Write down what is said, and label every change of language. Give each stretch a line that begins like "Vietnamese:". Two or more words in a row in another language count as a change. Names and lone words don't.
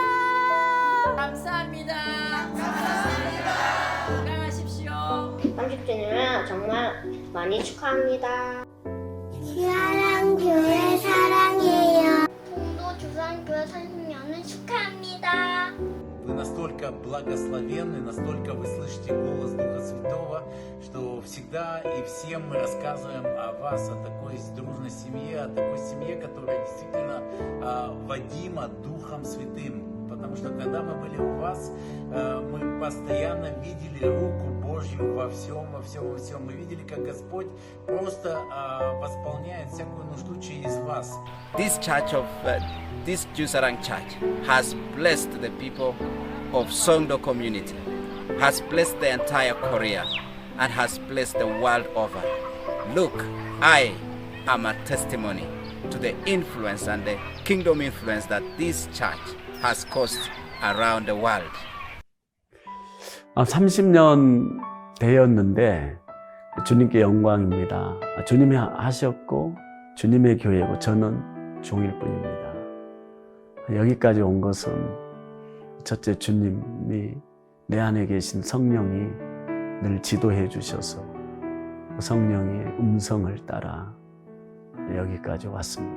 Korean: 감사합니다. 감사합니다. 건강하십시오. 30주년을 정말 많이 축하합니다. 주사랑교회 사랑해요. 성도 주사랑교회 30년을 축하합니다.
Russian: Вы настолько благословенны, настолько вы слышите голос Духа Святого, что всегда и всем мы рассказываем о вас, о такой дружной семье, о такой семье, которая действительно водима Духом Святым. Потому что когда мы были у вас, мы постоянно видели руку Божью во всем. Мы видели, как Господь просто восполняет всякую нужду через вас.
English: This church of this Jusarang Church has blessed the people of Songdo community, has blessed the entire Korea, and has blessed the world over. Look, I am a testimony to the influence and the kingdom influence that this church has caused around the world.
Korean: 30년 되었는데 주님께 영광입니다. 주님이 하셨고 주님의 교회고 저는 종일 뿐입니다. 여기까지 온 것은 첫째 주님이 내 안에 계신 성령이 늘 지도해 주셔서 성령의 음성을 따라 여기까지 왔습니다.